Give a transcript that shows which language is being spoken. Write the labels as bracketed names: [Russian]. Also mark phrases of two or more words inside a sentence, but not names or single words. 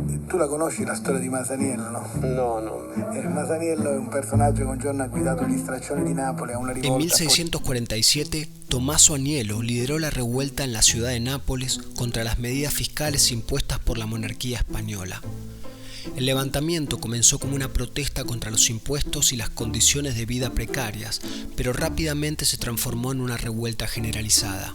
[Italian] Tu la conosci la storia di Masaniello, no? No. Masaniello è un personaggio che un giorno ha guidato gli straccioni di Nápoles a una rivolta. [Spanish] En 1647, Tommaso Agnello lideró la revuelta en la ciudad de Nápoles contra las medidas fiscales impuestas por la monarquía española. El levantamiento comenzó como una protesta contra los impuestos y las condiciones de vida precarias, pero rápidamente se transformó en una revuelta generalizada.